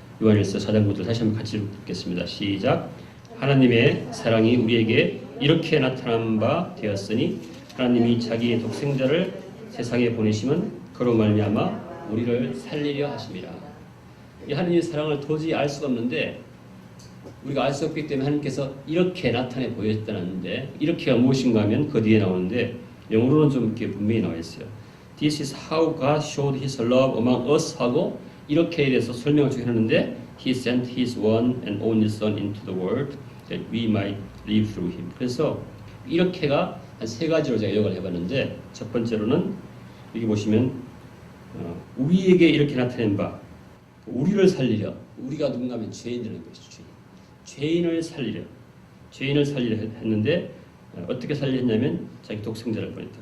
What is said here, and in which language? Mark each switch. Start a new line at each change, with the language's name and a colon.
Korean: 요한일서 4장 9절 다시 한번 같이 읽겠습니다. 시작. 하나님의 사랑이 우리에게 이렇게 나타난 바 되었으니 하나님이 자기의 독생자를 세상에 보내심은 그로 말미암아 우리를 살리려 하심이라. 이 하나님의 사랑을 도저히 알 수가 없는데 우리가 알 수 없기 때문에 하나님께서 이렇게 나타내 보였다는데 이렇게가 무엇인가 하면 그 뒤에 나오는데 영어로는 좀 이렇게 분명히 나와 있어요.
English: This is how God showed His love among us
Korean: 하고 이렇게에 대해서 설명을 쭉 해놨는데
English: He sent His one and only Son into the world that we might live through Him.
Korean: 그래서 이렇게가 한 세 가지로 제가 요약을 해봤는데 첫 번째로는 여기 보시면 우리에게 이렇게 나타낸 바 우리를 살리려 우리가 누군가 하면 죄인들인 것이죠. 죄인을 살리려 했는데 어떻게 살리려 했냐면 자기 독생자를 보냈다.